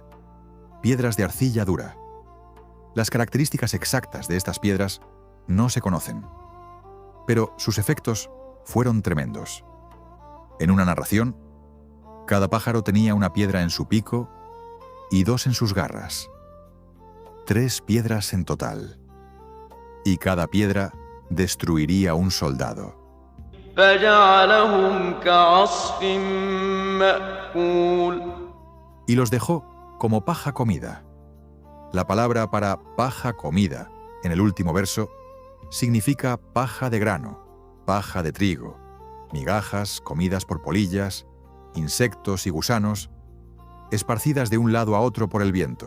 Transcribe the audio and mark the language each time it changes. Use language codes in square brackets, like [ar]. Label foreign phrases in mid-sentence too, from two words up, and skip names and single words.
[es] Piedras de arcilla dura. Las características exactas de estas piedras no se conocen, pero sus efectos fueron tremendos. En una narración, cada pájaro tenía una piedra en su pico y 2 en sus garras. 3 piedras en total. Y cada piedra destruiría un soldado. [ar] فجعلهم كعصف مأكول. [es] Y los dejó como paja comida. La palabra para paja comida, en el último verso, significa paja de grano, paja de trigo, migajas comidas por polillas, insectos y gusanos, esparcidas de un lado a otro por el viento.